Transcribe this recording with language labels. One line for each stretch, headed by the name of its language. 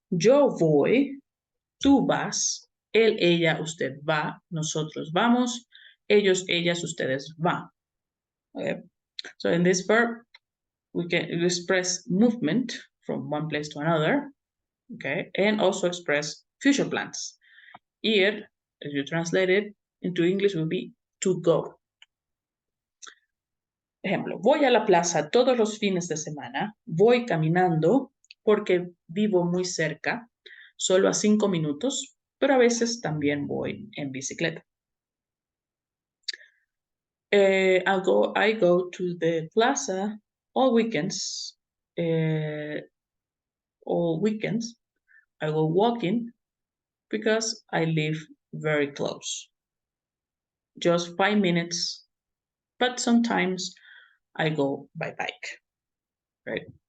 Spanish: Yo voy, tú vas, él, ella, usted va, nosotros vamos, ellos, ellas, ustedes van.
English: Okay. So in this verb, we can express movement from one place to another, okay, and also express future plans. Ir, as you translate it into English, will be to go.
Spanish: Ejemplo, voy a la plaza todos los fines de semana, voy caminando porque vivo muy cerca, solo a 5 minutos, pero a veces también voy en bicicleta.
English: I go to the plaza all weekends. All weekends, I go walking because I live very close. Just 5 minutes, but sometimes I go by bike, right?